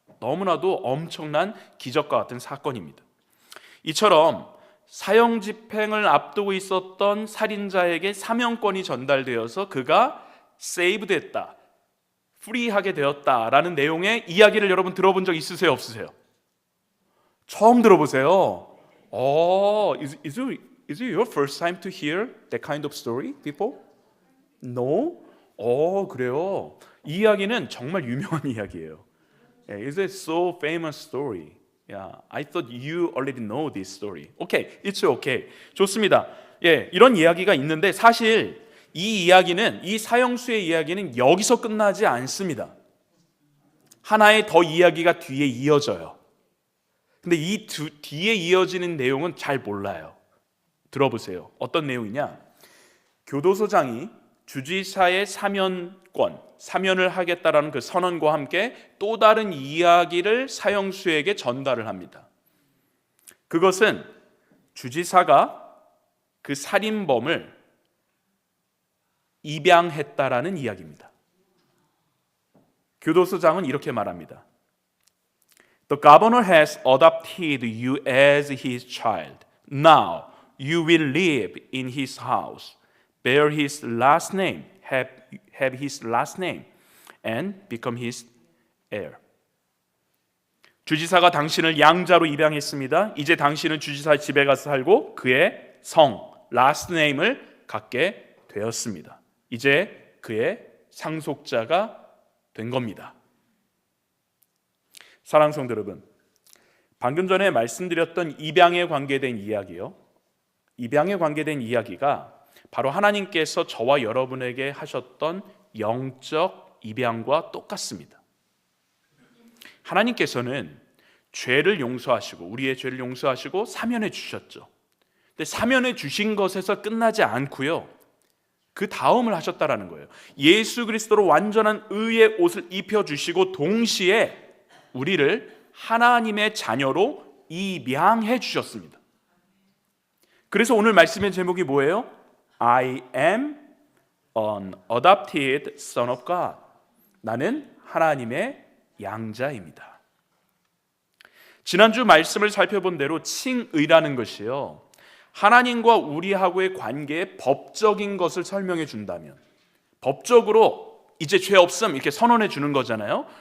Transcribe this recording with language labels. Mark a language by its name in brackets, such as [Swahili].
[Korean] 너무나도 엄청난 기적과 같은 사건입니다. 이처럼 사형 집행을 앞두고 있었던 살인자에게 사면권이 전달되어서 그가 세이브됐다, 프리하게 되었다라는 내용의 이야기를 여러분 들어본 적 있으세요? 없으세요? 처음 들어보세요. [English] Is it your first time to hear that kind of story, people? No? [Korean] 그래요. 이 이야기는 정말 유명한 이야기예요. [English] Is it so famous story? Yeah, I thought you already know this story. Okay, it's okay. [Korean] 좋습니다. 이런 이야기가 있는데 사실 이 이야기는, 이 사형수의 이야기는 여기서 끝나지 않습니다. 하나의 더 이야기가 뒤에 이어져요. 근데 이 뒤에 이어지는 내용은 잘 몰라요. 들어보세요. 어떤 내용이냐? 교도소장이 주지사의 사면을 하겠다라는 그 선언과 함께 또 다른 이야기를 사형수에게 전달을 합니다. 그것은 주지사가 그 살인범을 입양했다라는 이야기입니다. 교도소장은 이렇게 말합니다. [English] The governor has adopted you as his child. Now you will live in his house, bear his last name, have his last name, and become his heir. [Korean] 주지사가 당신을 양자로 입양했습니다. 이제 당신은 주지사 집에 가서 살고 그의 성, last name을 갖게 되었습니다. 이제 그의 상속자가 된 겁니다. 사랑하는 성도 여러분, 방금 전에 말씀드렸던 입양에 관계된 이야기요, 입양에 관계된 이야기가 바로 하나님께서 저와 여러분에게 하셨던 영적 입양과 똑같습니다. 하나님께서는 죄를 용서하시고, 우리의 죄를 용서하시고 사면해 주셨죠. 근데 사면해 주신 것에서 끝나지 않고요, 그 다음을 하셨다라는 거예요. 예수 그리스도로 완전한 의의 옷을 입혀주시고 동시에 우리를 하나님의 자녀로 입양해 주셨습니다. 그래서 오늘 말씀의 제목이 뭐예요? [English] I am an adopted son of God. [Korean] 나는 하나님의 양자입니다. 지난주 말씀을 살펴본 대로 칭의라는 것이요, 하나님과 우리하고의 관계의 법적인 것을 설명해 준다면, 법적으로 이제 죄 없음 이렇게 선언해 주는 거잖아요.